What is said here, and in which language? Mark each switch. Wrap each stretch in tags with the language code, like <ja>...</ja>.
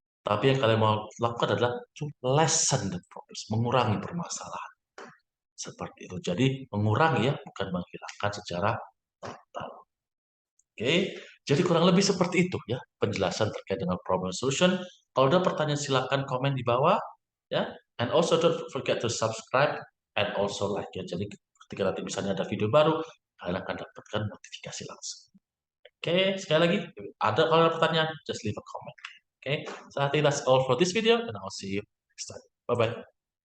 <id>Tapi yang kalian mau lakukan adalah</id> <en>to lessen the problems,</en> <id>mengurangi permasalahan. Seperti itu. Jadi mengurangi ya, bukan menghilangkan secara total. Oke, jadi kurang lebih seperti itu ya penjelasan terkait dengan problem solution. Kalau ada pertanyaan silakan komen di bawah ya.</id> <en>And also don't forget to subscribe and also like ya.</en> <id>Jadi ketika nanti misalnya ada video baru, kalian akan dapatkan notifikasi langsung. Oke, sekali lagi kalau ada pertanyaan,</id> <en>just leave a comment. Okay, so I think that's all for this video, and I'll see you next time. Bye bye.</en>